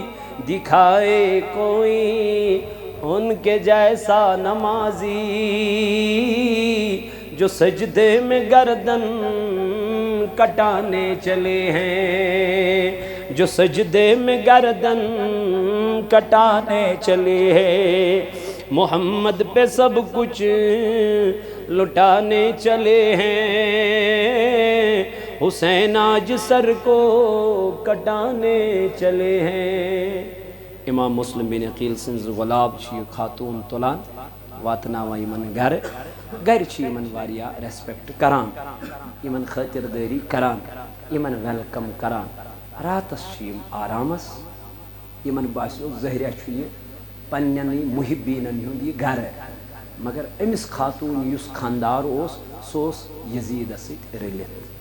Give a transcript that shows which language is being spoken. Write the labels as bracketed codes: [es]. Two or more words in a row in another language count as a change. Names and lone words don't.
[ur] دکھائے کوئی ان کے جیسا نمازی، جو سجدے میں گردن کٹانے چلے ہیں، جو سجدے میں گردن کٹانے چلے ہیں۔ محمد پہ سب کچھ لٹانے چلے ہیں، حسین آج سر کو کٹانے چلے ہیں۔ [ks] امام مسلم بن عقیل سنز غلاب چھ خاتون تلان واتناوا یمن گھر، گھر چھ یمن واریا ریسپیکٹ کران، یمن خاطرداری کران، یمن ویلکم کران۔ راتس چھ یم آرامس، یمن باسیو ظاہرہ چھ یہ پننی محبینن ہند یہ گھر، مگر امس خاتون یس خاندار اوس سوس یزید ست رلت۔